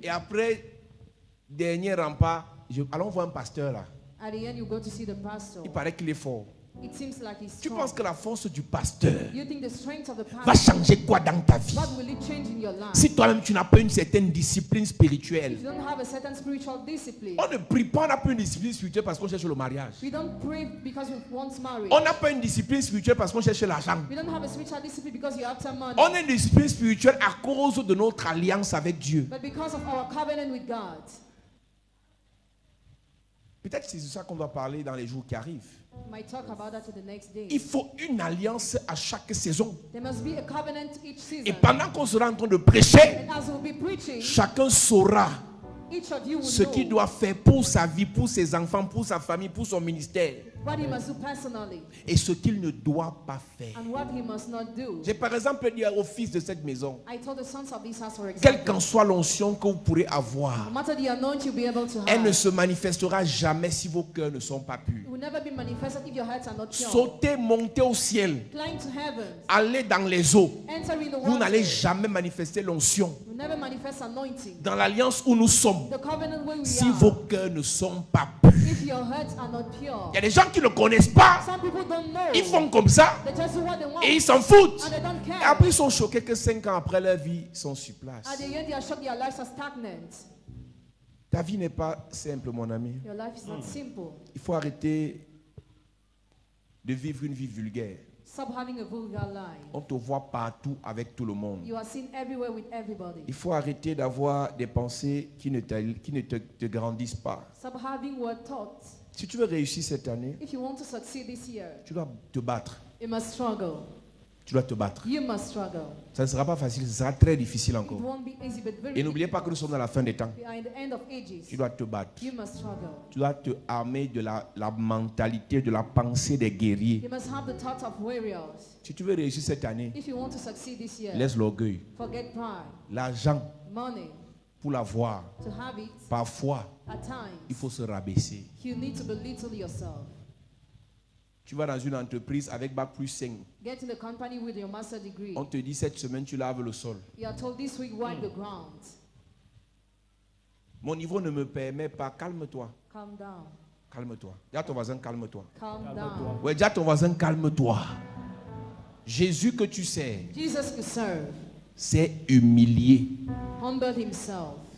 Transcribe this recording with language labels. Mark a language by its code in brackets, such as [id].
[fr] Et après, dernier rempart, allons voir un pasteur là. [en] At the end, you go to see the pastor. [fr] Il paraît qu'il est fort. [en] It seems like he's [fr] Tu [en] strong. [fr] penses que la force du pasteur [en] You think the strength of the [fr] va [en] pastor, [fr] changer quoi dans ta vie? [en] what will it change in your life? [fr] Si toi-même tu n'as pas une certaine discipline [en] If [fr] spirituelle. [en] you don't have a certain spiritual discipline, [fr] On ne prie pas, on n'a pas une discipline spirituelle parce qu'on cherche le mariage. [en] we don't pray because we want marriage. [fr] On n'a pas une discipline spirituelle parce qu'on cherche l'argent. [en] We don't have a spiritual discipline because you're after money. [fr] On a une discipline spirituelle à cause de notre alliance avec Dieu. [en] But because of our covenant with God. [fr] Peut-être que c'est de ça qu'on doit parler dans les jours qui arrivent. [en] We might talk about that in the next day. [fr] Il faut une alliance à chaque saison. [en] There must be a covenant each season. [fr] Et pendant qu'on sera en train de prêcher, [en] And as we'll be preaching, [fr] chacun saura [en] each of you will [fr] ce qu'il [en] know [fr] doit faire pour sa vie, pour ses enfants, pour sa famille, pour son ministère. [en] what he must do personally [fr] Et ce qu'il ne doit pas faire. [en] and what he must not do. [fr] J'ai par exemple dit au fils de cette maison, [en] I told the sons of this house, for [fr] quelle [en] example, [fr] qu'en soit l'onction que vous pourrez avoir, [en] no matter the anointing you'll be able to [fr] elle ne [en] have, [fr] se manifestera jamais si vos cœurs ne sont pas purs. [en] it will never be manifested if your hearts are not pure. [fr] Sautez, montez au ciel, [en] Climb to heaven, [fr] allez dans les eaux. [en] enter in the [fr] Vous n'allez [en] water. [fr] jamais manifester l'onction. [en] You never manifest anointing. [fr] Dans l'alliance où nous sommes, [en] The covenant where we [fr] si [en] are, [fr] vos cœurs ne sont pas purs. [en] if your hearts are not pure. [fr] Il y a des gens qui ne connaissent pas. [en] Some people don't know. [fr] Ils font comme ça [en] They just do what they want. [fr] et ils s'en foutent. [en] And they don't [fr] Et [en] care. [fr] après, ils sont choqués que 5 ans après leur vie, ils sont sur place. [en] At the end, they are shocked their lives are stagnant. [fr] Ta vie n'est pas simple, mon ami. [en] Your life is not simple. [fr] Il faut arrêter de vivre une vie vulgaire. [en] Stop having a vulgar life. [fr] On te voit partout avec tout le monde. [en] You are seen everywhere with everybody. [fr] Il faut arrêter d'avoir des pensées qui ne te grandissent pas. [en] Stop having word thoughts. [fr] Si tu veux réussir cette année, [en] If you want to succeed this year, [fr] tu dois te battre. [en] you must struggle. [fr] Tu dois te battre. [en] You must struggle. [fr] Ça ne sera pas facile, ce sera très difficile [en] It [fr] encore. [en] won't be easy, but very [fr] Et n'oubliez pas que nous sommes dans la fin des temps. [en] We are in the end of ages. [fr] Tu dois te battre. [en] You must struggle. [fr] Tu dois te armer de la mentalité, de la pensée des guerriers. [en] You must have the thoughts of warriors. [fr] Si tu veux réussir cette année, [en] If you want to succeed this year, [fr] laisse l'orgueil. [en] forget pride, [fr] L'argent, [en] money, [fr] pour l'avoir, [en] to have it. [fr] parfois, [en] At [fr] il [en] times, [fr] faut se rabaisser. [en] you need to belittle yourself. [fr] Tu vas dans une entreprise avec Bac plus 5. [en] Get in the company with your master degree. [fr] On te dit cette semaine, tu laves le sol. [en] You are told this week wipe the ground. [fr] Mon niveau ne me permet pas. Calme-toi. [en] Calm down. [fr] Calme-toi. Dis à ton voisin, calme-toi. [en] Calm down. [fr] Ouais, dis à ton voisin, calme-toi. Jésus que tu sers [en] Jesus you serve [fr] s'est humilié. [en] humbled himself.